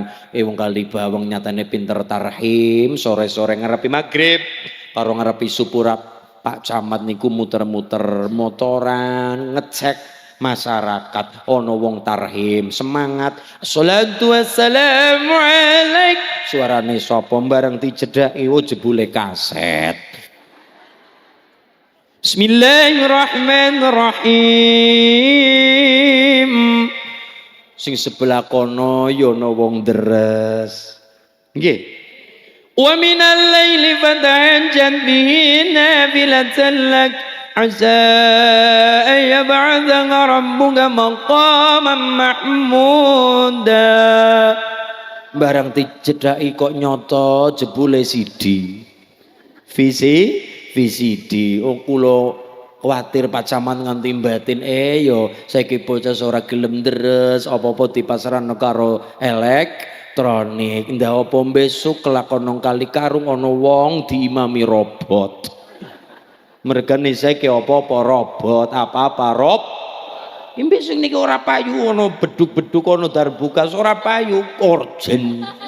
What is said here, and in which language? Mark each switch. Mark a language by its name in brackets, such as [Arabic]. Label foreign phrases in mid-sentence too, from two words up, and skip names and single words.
[Javanese] Wong Kalibawang nyatane pinter tarhim, sore-sore ngarepi magrib karo ngarepi supurap Pak Camat niku muter-muter motoran ngecek masyarakat ono wong tarhim semangat [Arabic] صلاة والسلام عليك [Javanese] suarane sapa bareng dijedaki jebule kaset Bismillahirrahmanirrahim sing sebelah kono ya ana wong deres nggih [Arabic] ومن الليل فتهجد به نافلة لك عسى أن يبعثك ربك مقاما محمودا [Javanese] barang dijedaki kok nyoto jebule CD VCD kula kuwatir Pak Camat nganti batin yo saiki bocah ora gelem deres apa-apa dipasrahno karo elektronik ndak apa besok kelakon nang kali karung ana wong diimami robot mergane saiki apa-apa robot apa-apa Imbe sing niki ora payu ana beduk-beduk ana darbukas ora payu orjen.